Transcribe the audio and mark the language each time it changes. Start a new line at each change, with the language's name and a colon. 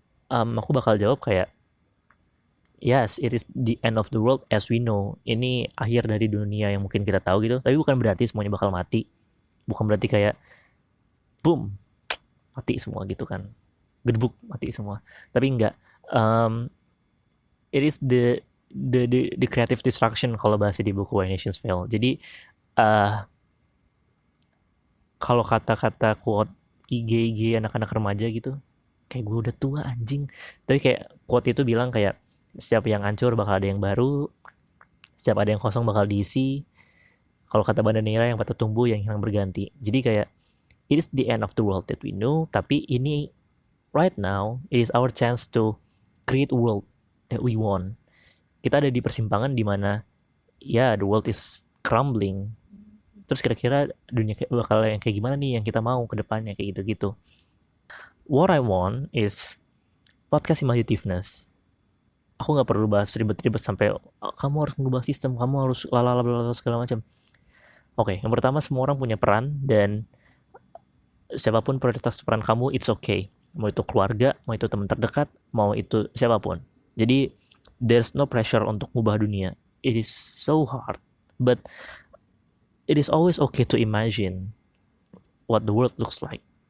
Indonesian: Aku bakal jawab kayak
English: yes, it is the end of the world as we know.
Indonesian: Ini akhir dari dunia yang mungkin kita tahu gitu. Tapi bukan berarti semuanya bakal mati. Bukan berarti kayak boom, mati semua gitu kan. Gedebuk, mati semua. Tapi enggak.
English: Um, it is the creative destruction
Indonesian: kalau bahasa di buku
English: Why Nations Fail.
Indonesian: Jadi uh, kalau kata-kata quote IG anak-anak remaja gitu, kayak gue udah tua anjing. Tapi kayak quote itu bilang kayak setiap yang hancur bakal ada yang baru, setiap ada yang kosong bakal diisi. Kalau kata Banda Neira yang patah tumbuh yang hilang berganti. Jadi kayak
English: it is the end of the world that we know,
Indonesian: tapi ini
English: right now it is our chance to create a world that we want.
Indonesian: Kita ada di persimpangan di mana ya
English: the world is crumbling.
Indonesian: Terus kira-kira dunia bakal yang kayak gimana nih yang kita mau ke depannya kayak gitu-gitu.
English: What I want is podcast imagitiveness.
Indonesian: Aku nggak perlu bahas ribet-ribet sampai kamu harus mengubah sistem, kamu harus lalala segala macam. Oke, yang pertama semua orang punya peran dan siapapun prioritas peran kamu,
English: it's okay.
Indonesian: Mau itu keluarga, mau itu teman terdekat, mau itu siapapun. Jadi
English: there's no pressure
Indonesian: untuk mengubah dunia.
English: It is so hard, but it is always okay to imagine what the world looks like.